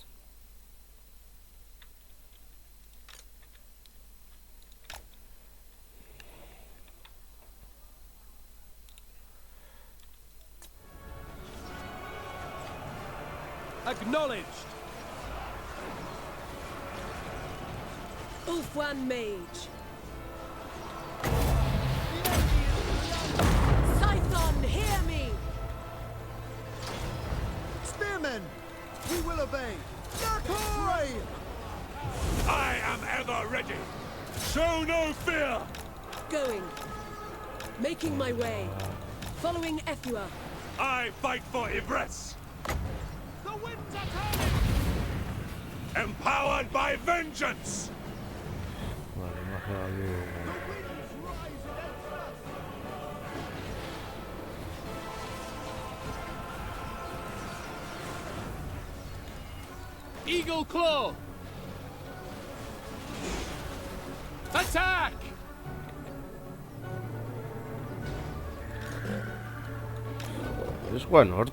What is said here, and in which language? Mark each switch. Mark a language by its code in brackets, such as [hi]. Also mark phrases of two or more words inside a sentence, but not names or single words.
[en] Acknowledged! Ulfwan Mage! Scython, hear me! Spearmen! We will obey! Nakoi! I am ever ready! Show no fear! Going. Making my way. Following Ephua. I fight for Ivres! The winds are turning! Empowered by vengeance! [eu] Vale, magia dugu. [en] Eagle Claw! Attack! Es Juan Hort.